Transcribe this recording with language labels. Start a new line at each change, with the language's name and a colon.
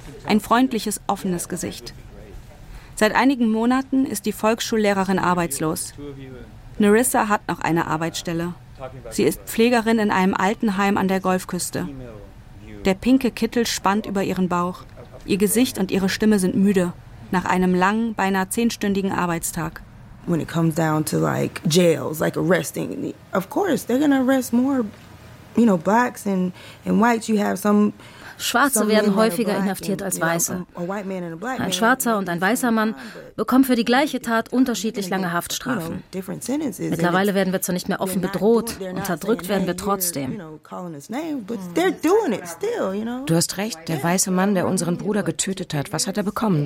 German: Ein freundliches, offenes Gesicht. Seit einigen Monaten ist die Volksschullehrerin arbeitslos. Narissa hat noch eine Arbeitsstelle. Sie ist Pflegerin in einem Altenheim an der Golfküste. Der pinke Kittel spannt über ihren Bauch. Ihr Gesicht und ihre Stimme sind müde nach einem langen, beinahe 10-stündigen Arbeitstag.
English: When it comes down to like jails, like arresting, of course they're gonna arrest more, you know, blacks and whites. You have some.
German: Schwarze werden häufiger inhaftiert als Weiße. Ein Schwarzer und ein weißer Mann bekommen für die gleiche Tat unterschiedlich lange Haftstrafen. Mittlerweile werden wir zwar nicht mehr offen bedroht, unterdrückt werden wir trotzdem. Du hast recht, der weiße Mann, der unseren Bruder getötet hat, was hat er bekommen?